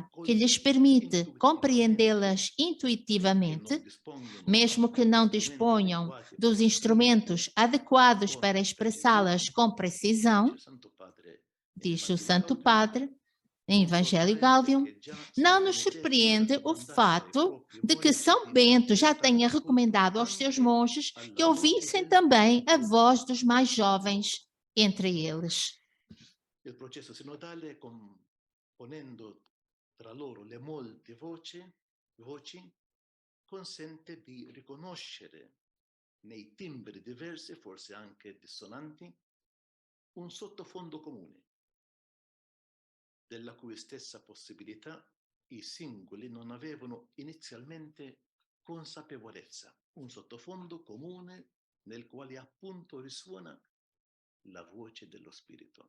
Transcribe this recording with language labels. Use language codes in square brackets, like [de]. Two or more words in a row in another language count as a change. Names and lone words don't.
[pt] que lhes permite compreendê-las intuitivamente, mesmo que não disponham dos instrumentos adequados para expressá-las com precisão, diz o Santo Padre, em Evangelho Gaudium, não nos surpreende o fato de que São Bento já tenha recomendado aos seus monges que ouvissem também a voz dos mais jovens entre eles. [it] Il processo sinodale, componendo tra loro le molte voci, consente di riconoscere nei timbri diversi, forse anche dissonanti, un sottofondo comune, della cui stessa possibilità i singoli non avevano inizialmente consapevolezza, un sottofondo comune nel quale appunto risuona la voce dello Spirito.